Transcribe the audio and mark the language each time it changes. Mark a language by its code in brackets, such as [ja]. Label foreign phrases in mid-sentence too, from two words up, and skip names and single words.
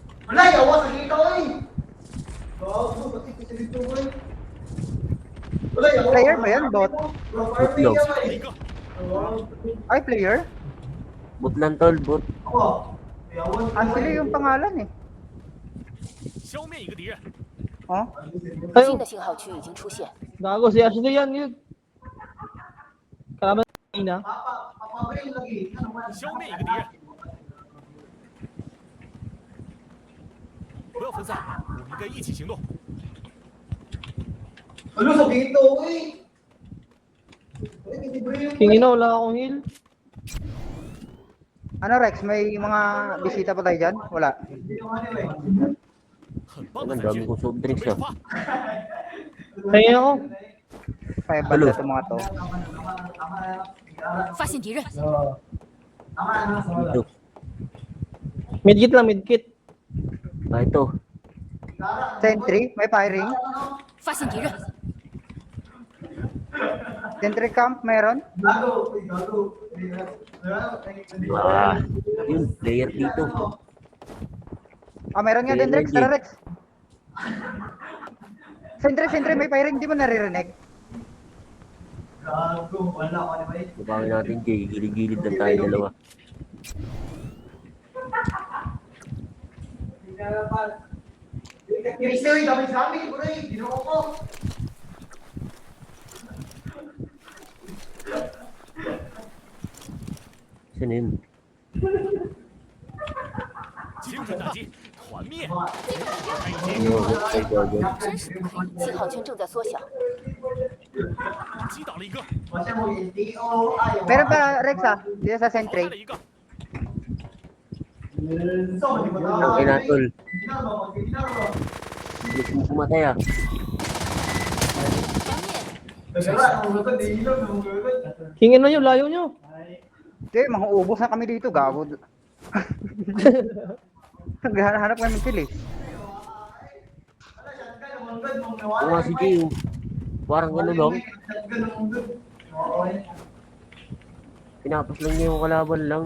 [tl] Player ba yan? Bot? Bot lang. [zh] 一个， [tl] Ay, player? Bot lang tol, bot. Actually, yung pangalan eh. [zh] 消灭一个敌人， [tl] Oh? [zh] 哎呦，新的信号区已经出现， [tl] gago si Ashley yan yun. Kalaban na. [zh] 消灭一个敌人。不要分散，我们应该一起行动。 [tl] Tingin na, wala akong heal. Ano Rex, may mga bisita pa tayo dyan? Wala. [zh] 很棒 [tl] Ang [zh] 的反 [tl] dami [zh] 击， [tl] kong soft [zh] 准 [tl] drinks [zh] 备出 [tl] ah. [zh] 发。 [tl] Tingin ako. Kaya banda itong mga to. [zh] 发现敌人， [tl] Dito. Medkit lang, medkit. Ah, ito. Sentry, may firing. [zh] 发现敌人， [en] Sentry camp, [tl] meron. Ah, yun, player dito. Ah, meron nga din Rex. Tara Rex. Sentry, may firing. Di mo naririnig? Babangin natin, Jay. Gilid-gilid lang tayo dalawa. Saan yun? [zh] 精准打击，团灭。 [tl] Ano, ay, gago. [zh] 真是不可以，信号圈正在缩小，击倒了一个， [tl] Meron pa Rex ah. Dito sa [zh] 淘汰 [tl] sentry. [zh] 了一个， [tl] Ang kinatol. Gusto mo pumatay ah. [zh] 团灭， [tl] Tingin na yun, layo nyo. Hindi, manghuubos na kami dito. Gago. Naghahanap kami ng kill eh. Oo nga si Jay. Parang gano'n lang. Pinapas lang niya yung kalaban lang.